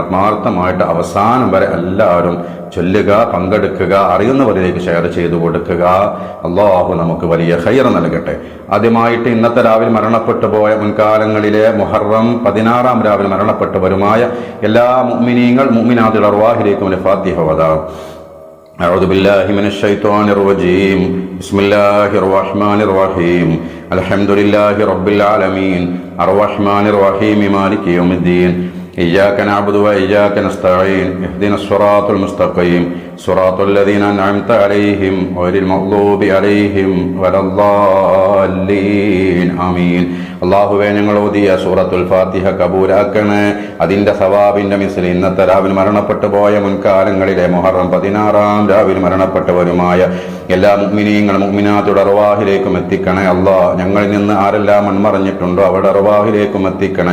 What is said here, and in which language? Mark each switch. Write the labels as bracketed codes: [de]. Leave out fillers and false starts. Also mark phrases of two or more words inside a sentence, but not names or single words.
[ml] ആത്മാർത്ഥമായിട്ട് അവസാനം വരെ എല്ലാവരും ചൊല്ലുക, പങ്കെടുക്കുക, അറിയുന്നവരിലേക്ക് ഷെയർ ചെയ്തു കൊടുക്കുക. അല്ലാഹു നമുക്ക് വലിയ ഖൈർ നൽകട്ടെ. ആദ്യമായിട്ട് ഇന്നത്തെ രാവിലെ മരണപ്പെട്ടു പോയ മുൻകാലങ്ങളിലെ മുഹറം 16 രാവിലെ മരണപ്പെട്ടവരുമായ എല്ലാ മുഅ്മിനീങ്ങൾ മുഅ്മിനാത്തുൽ അർവാഹിലേക്കും ഫാത്തിഹ ഓതാം. [ar] أعوذ بالله من الشيطان الرجيم. بسم الله الرحمن الرحيم. الحمد لله رب العالمين الرحمن الرحيم مالك يوم الدين. إياك نعبد وإياك نستعين. اهدنا الصراط المستقيم صراط الذين أنعمت عليهم غير المغضوب عليهم ولا الضالين. آمين. [ml] അള്ളാഹുവെ, ഞങ്ങൾ ഓതിയ സൂറത്തുൽ ഫാത്തിഹ കബൂലാക്കണേ. അതിന്റെ സവാബിന്റെ മിസ്ൽ ഇന്നത്തെ രാവിലെ മരണപ്പെട്ടു പോയ മുൻകാലങ്ങളിലെ മുഹറം 16 രാവിലെ മരണപ്പെട്ടവരുമായ എല്ലാ മുഅ്മിനീങ്ങളും മുഅ്മിനാത്തുടെ അർവാഹിലേക്കും എത്തിക്കണേ അല്ലാ. ഞങ്ങളിൽ നിന്ന് ആരെല്ലാം മൺമറഞ്ഞിട്ടുണ്ടോ അവരുടെ അർവാഹിലേക്കും എത്തിക്കണേ.